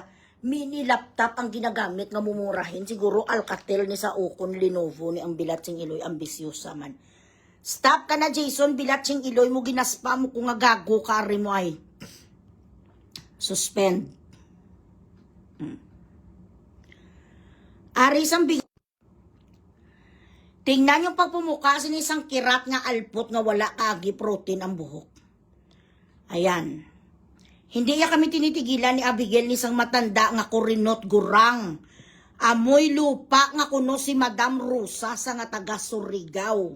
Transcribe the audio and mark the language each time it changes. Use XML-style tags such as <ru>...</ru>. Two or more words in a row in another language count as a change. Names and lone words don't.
<en>Mini laptop</en> <tl>ang ginagamit nga mumurahin. Siguro Alcatel ni sa Ocon Lenovo ni ang</tl> <hil>bilatsing iloy</hil> <tl>ambisyosa man. Stop ka na, Jason.</tl> <hil>Bilatsing iloy mo ginaspa mo kung nga gago ka rin mo ay. Suspend. Ari sang big.</hil> <tl>Tingnan yung pagpumuka sa isang kirat nga alpot nga wala kagi protein ang buhok. Ayan. Hindi ya kami tinitigilan ni Abigail ni isang matanda nga</tl> <hil>kurinot gurang.</hil> <tl>Amoy lupa nga kuno si Madam Rosa sa nga taga Surigao.</tl>